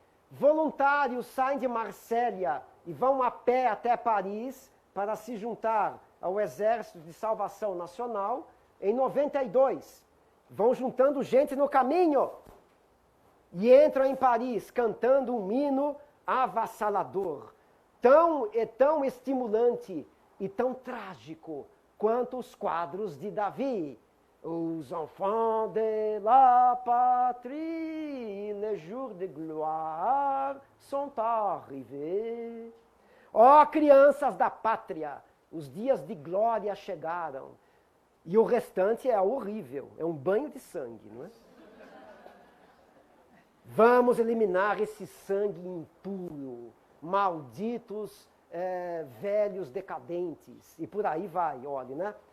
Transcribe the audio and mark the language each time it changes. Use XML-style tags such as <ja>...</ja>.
<pt>Voluntários saem de Marsella e vão a pé até Paris para se juntar ao Exército de Salvação Nacional em 92. Vão juntando gente no caminho e entram em Paris cantando um hino avassalador, tão estimulante e tão trágico quanto os quadros de Davi.</pt> <fr>Os enfants de la patrie, les jours de gloire sont arrivés.</fr> <pt>Ó crianças da pátria, os dias de glória chegaram. E o restante é horrível, é um banho de sangue, não é? Vamos eliminar esse sangue impuro, malditos velhos decadentes, e por aí vai, olha, né?</pt>